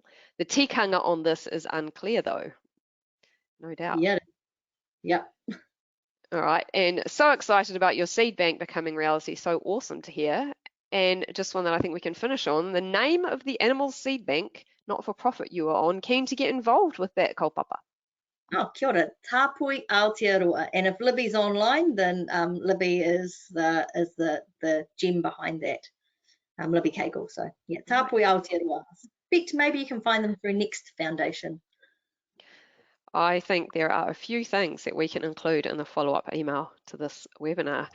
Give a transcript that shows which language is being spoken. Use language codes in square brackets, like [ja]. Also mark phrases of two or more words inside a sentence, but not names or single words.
[en] The tikanga on this is unclear though, no doubt. Yeah. All right, and so excited about your seed bank becoming reality, so awesome to hear. And just one that I think we can finish on, the name of the animal seed bank, not for profit you are on, keen to get involved with that kaupapa. [mi] Oh, kia ora, Tāpui Aotearoa. [en] And if Libby's online, then Libby is the gem behind that, Libby Cagle. So yeah, Tāpui Aotearoa. Maybe you can find them through Next Foundation. I think there are a few things that we can include in the follow-up email to this webinar.